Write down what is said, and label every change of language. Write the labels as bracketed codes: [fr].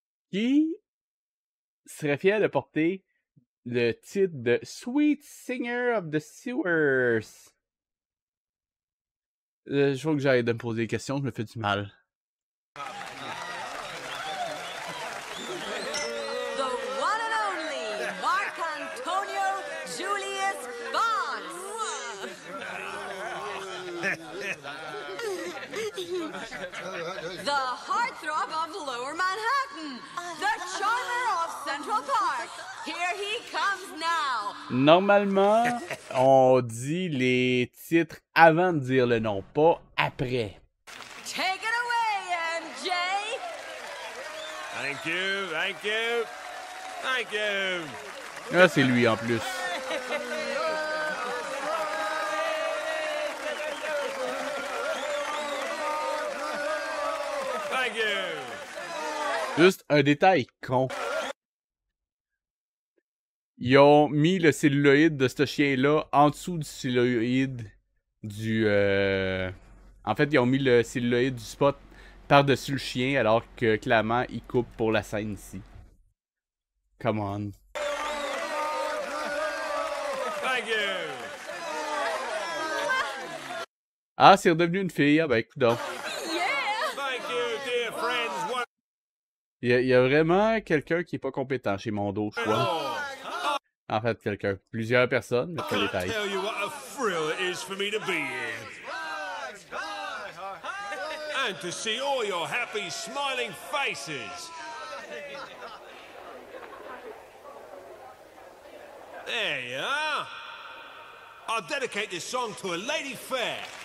[fr] Qui serait fier de porter le titre de [en] Sweet Singer of the Sewers. [fr] Je vois que j'arrête de me poser des questions, je me fais du mal. [en] The one and only Mark Antonio Julius Bonds. The heartthrob of Lower Manhattan. The charmer of Central Park. Here he comes now. [fr] Normalement, on dit les titres avant de dire le nom, pas après. [en] Take it away, MJ. Thank you, thank you, thank you. [fr] Ah, c'est lui en plus. [en] Thank you. [fr] Juste un détail con. Ils ont mis le celluloïde de ce chien-là en dessous du celluloïde du... En fait, ils ont mis le celluloïde du spot par-dessus le chien, alors que clairement, ils coupent pour la scène ici. [en] Come on. Thank you. [fr] Ah, c'est redevenu une fille. Ah ben, écoute donc. [en] Thank you, dear friends. What... [fr] Il y a vraiment quelqu'un qui est pas compétent chez Mondo, je crois. En fait, quelqu'un. Plusieurs personnes, mais pas [en] I [fr] détail. [en] tell you what a thrill it is for me to be here. And to see all your happy, smiling faces. There you are. I'll dedicate this song to a lady fair.